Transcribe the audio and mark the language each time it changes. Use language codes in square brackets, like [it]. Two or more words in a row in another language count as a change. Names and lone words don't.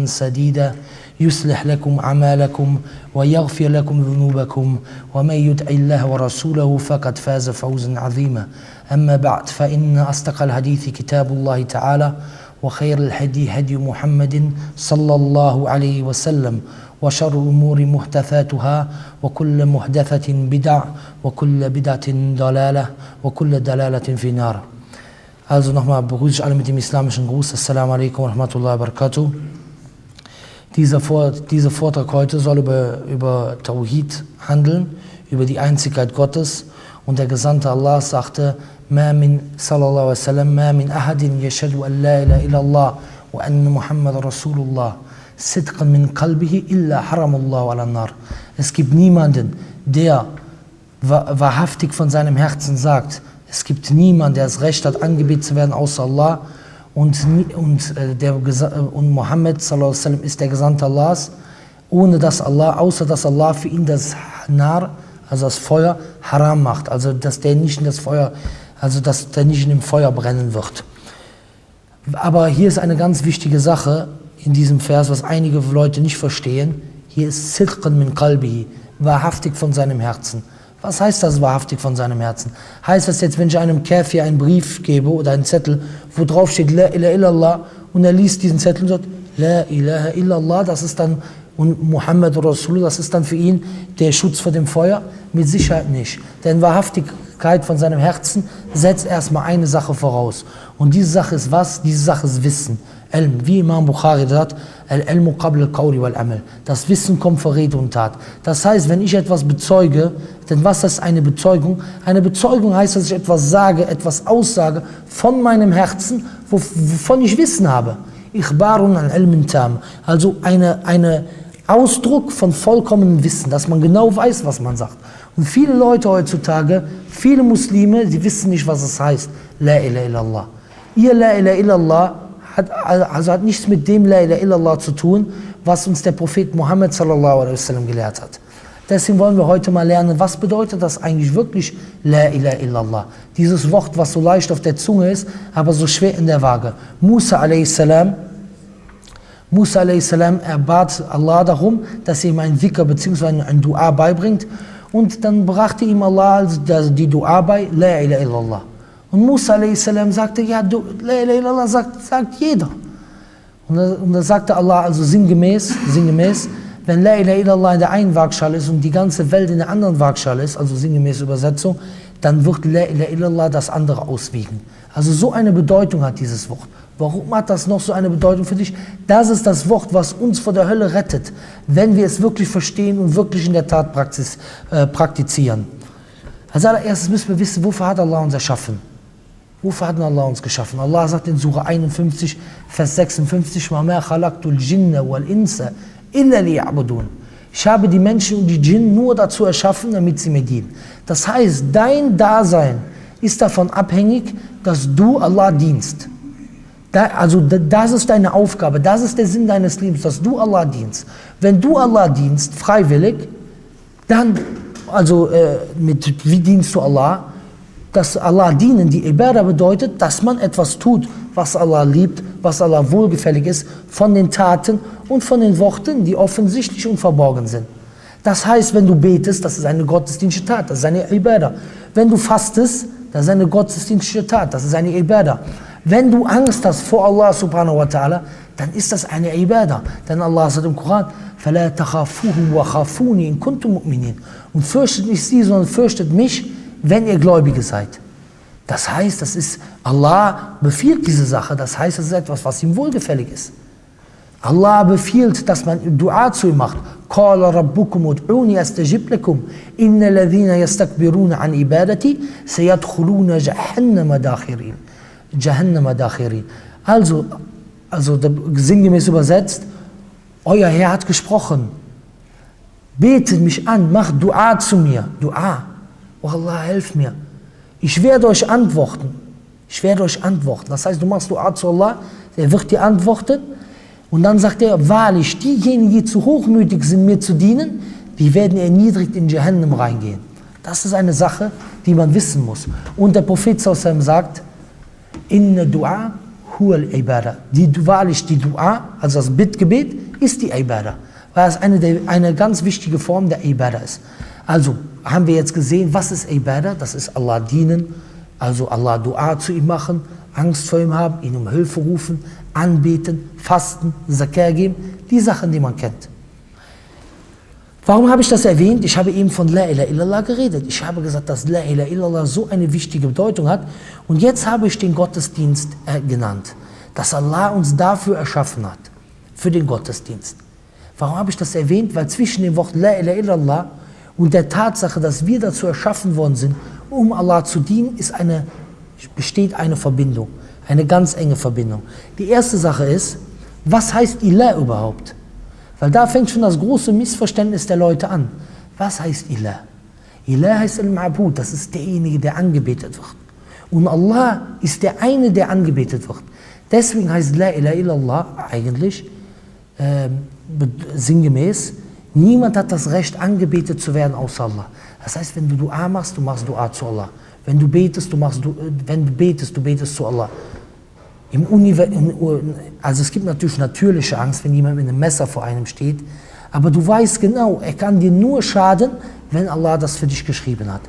[ar] سديدا يصلح لكم أعمالكم ويغفر لكم ذنوبكم ومن يطع الله ورسوله فقد فاز فوزا عظيما أما بعد فإن أصدق الحديث كتاب الله تعالى وخير الهدي هدي محمد صلى الله عليه وسلم وشر الأمور محدثاتها وكل محدثة بدع وكل بدعة ضلالة وكل ضلالة في النار. [de] Also nochmal begrüße ich alle mit dem islamischen Gruß. [ar] السلام عليكم ورحمة الله وبركاته. [de] Dieser Vortrag heute soll über Tawhid handeln, über die Einzigkeit Gottes. Und der Gesandte Allah sagte, [ar] ما من صلى الله عليه وسلم، ما من أحد يشهد أن لا إله إلا الله وأن محمد رسول الله صدقا من قلبه إلا حرم الله على النار. [de] Es gibt niemanden, der wahrhaftig von seinem Herzen sagt, es gibt niemanden, der das Recht hat, angebetet zu werden, außer Allah. Und Muhammad [ar] صلى الله عليه وسلم [de] ist der Gesandte Allahs, außer dass Allah für ihn das Nar, also das Feuer, haram macht, also dass der nicht in das Feuer, also dass der nicht in dem Feuer brennen wird. Aber hier ist eine ganz wichtige Sache in diesem Vers, was einige Leute nicht verstehen. Hier ist [ar] صدقا من قلبه, [de] wahrhaftig von seinem Herzen. Was heißt das wahrhaftig von seinem Herzen? Heißt das jetzt, wenn ich einem Kafir einen Brief gebe oder einen Zettel, wo drauf steht [ar] لا إله إلا الله, [de] und er liest diesen Zettel und sagt [ar] لا إله إلا الله, [de] das ist dann, und Muhammad Rasul, das ist dann für ihn der Schutz vor dem Feuer? Mit Sicherheit nicht. Denn Wahrhaftigkeit von seinem Herzen setzt erstmal eine Sache voraus. Und diese Sache ist was? Diese Sache ist Wissen. Ilm, wie Imam Bukhari sagt, [ar] العلم قبل القول والعمل. [de] Das Wissen kommt vor Rede und Tat. Das heißt, wenn ich etwas bezeuge, denn was ist eine Bezeugung? Eine Bezeugung heißt, dass ich etwas sage, etwas aussage von meinem Herzen, wovon ich Wissen habe. [ar] إخبار عن علم تام. [de] Also eine Ausdruck von vollkommenem Wissen, dass man genau weiß, was man sagt. Und viele Leute heutzutage, viele Muslime, die wissen nicht, was es heißt. [ar] لا إله إلا الله. [de] Ihr [ar] لا إله إلا الله [de] hat nichts mit dem [ar] لا إله إلا الله [de] zu tun, was uns der Prophet Muhammad [ar] صلى الله عليه وسلم [de] gelehrt hat. Deswegen wollen wir heute mal lernen, was bedeutet das eigentlich wirklich [ar] لا إله إلا الله. [de] Dieses Wort, was so leicht auf der Zunge ist, aber so schwer in der Waage. Musa a.s. Er bat Allah darum, dass er ihm einen Dhikr bzw. ein Dua beibringt, und dann brachte ihm Allah die Dua bei, [ar] لا إله إلا الله. [de] Und Musa a.s. sagte, ja, [ar] لا إله إلا الله [de] sagt jeder. Und da sagte Allah also sinngemäß, wenn [ar] لا إله إلا الله [de] in der einen Waagschale ist und die ganze Welt in der anderen Waagschale ist, also sinngemäß Übersetzung, dann wird [ar] لا إله إلا الله [de] das andere auswiegen. Also so eine Bedeutung hat dieses Wort. Warum hat das noch so eine Bedeutung für dich? Das ist das Wort, was uns vor der Hölle rettet, wenn wir es wirklich verstehen und wirklich in der Tat praktizieren. Als allererstes müssen wir wissen, wofür hat Allah uns erschaffen? Wofür hat Allah uns geschaffen? Allah sagt in Surah 51, Vers 56, [ar] وَمَا خَلَقْتُ الْجِنَّ وَالْإِنسَ إِلَّا لِيَعْبُدُونَ. Ich habe die Menschen und die Djinn nur dazu erschaffen, damit sie mir dienen. Das heißt, dein Dasein ist davon abhängig, dass du Allah dienst. Das ist deine Aufgabe, das ist der Sinn deines Lebens, dass du Allah dienst. Wenn du Allah dienst, freiwillig, dann, wie dienst du Allah? Dass Allah dienen, die Ibadah bedeutet, dass man etwas tut, was Allah liebt, was Allah wohlgefällig ist, von den Taten und von den Worten, die offensichtlich und verborgen sind. Das heißt, wenn du betest, das ist eine gottesdienstliche Tat, das ist eine Ibadah. Wenn du fastest, das ist eine gottesdienstliche Tat, das ist eine Ibadah. Wenn du Angst hast vor Allah سبحانه وتعالى, dann ist das eine Ibadah. Denn Allah sagt im Koran, فَلَا تَخَافُوهُمْ وَخَافُونِ إِن كُنتُمْ مُؤْمِنِينَ. [de] Und fürchtet nicht sie, sondern fürchtet mich, wenn ihr Gläubige seid. Das heißt, Allah befiehlt diese Sache, das heißt, es ist etwas, was ihm wohlgefällig ist. Allah befiehlt, dass man Dua zu ihm macht. [ar] قَالَ رَبُّكُمُ ادْعُونِي أَسْتَجِبْ لَكُمْ إِنَّ الَّذِينَ يَسْتَكْبِرُونَ عَنْ عِبَادَتِي سَيَدْخُلُونَ جَهَنَّمَ دَاخِرِينَ. [de] Also sinngemäß übersetzt, euer Herr hat gesprochen. Betet mich an, macht Dua zu mir. Dua. Oh Allah, helf mir. Ich werde euch antworten. Das heißt, du machst Dua zu Allah, er wird dir antworten. Und dann sagt er, wahrlich, diejenigen, die zu hochmütig sind, mir zu dienen, die werden erniedrigt in Jahannam reingehen. Das ist eine Sache, die man wissen muss. Und der Prophet sagt, [ar] إن الدعاء هو العبادة. [de] Wahrlich, die Dua, also das Bittgebet, ist die Ibadah. Weil es eine ganz wichtige Form der Ibadah ist. Also haben wir jetzt gesehen, was ist Ibadah? Das ist Allah dienen, also Allah Dua zu ihm machen, Angst vor ihm haben, ihn um Hilfe rufen, anbeten, fasten, Zakah geben, die Sachen, die man kennt. Warum habe ich das erwähnt? Ich habe eben von [ar] لا إله إلا الله [de] geredet. Ich habe gesagt, dass [ar] لا إله إلا الله [de] so eine wichtige Bedeutung hat. Und jetzt habe ich den Gottesdienst genannt, dass Allah uns dafür erschaffen hat, für den Gottesdienst. Warum habe ich das erwähnt? Weil zwischen dem Wort [ar] لا إله إلا الله [de] und der Tatsache, dass wir dazu erschaffen worden sind, um Allah zu dienen, besteht eine Verbindung, eine ganz enge Verbindung. Die erste Sache ist, was heißt Ilah überhaupt? Weil da fängt schon das große Missverständnis der Leute an. Was heißt Ilah? Ilah heißt Al-Ma'bud, das ist derjenige, der angebetet wird. Und Allah ist der eine, der angebetet wird. Deswegen heißt [ar] لا إله إلا الله [de] eigentlich, sinngemäß, niemand hat das Recht, angebetet zu werden außer Allah. Das heißt, wenn du Dua machst, du machst Dua zu Allah. Wenn du betest, du betest zu Allah. Also es gibt natürlich natürliche Angst, wenn jemand mit einem Messer vor einem steht, aber du weißt genau, er kann dir nur schaden, wenn Allah das für dich geschrieben hat.